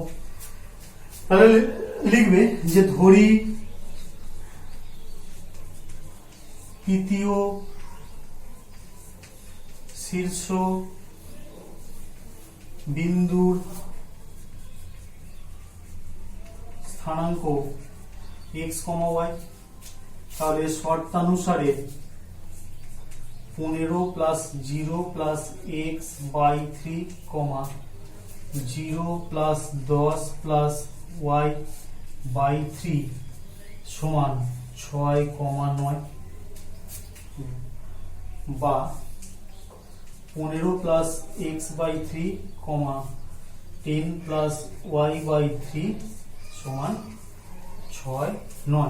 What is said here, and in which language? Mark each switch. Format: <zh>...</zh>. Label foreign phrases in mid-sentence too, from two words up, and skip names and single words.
<bn>তাহলে লিখবে যে ধরি তৃতীয় শীর্ষ বিন্দুর স্থানাঙ্ক x, y। তাহলে শর্তানুসারে</bn> <en>15 plus 0 plus x by 3, 0 plus 10 plus y by 3</en> <bn>সমান 6,9 বা 15</bn> <en>plus x by 3 10 plus y by 3</en> <bn>সমান 6,9।</bn>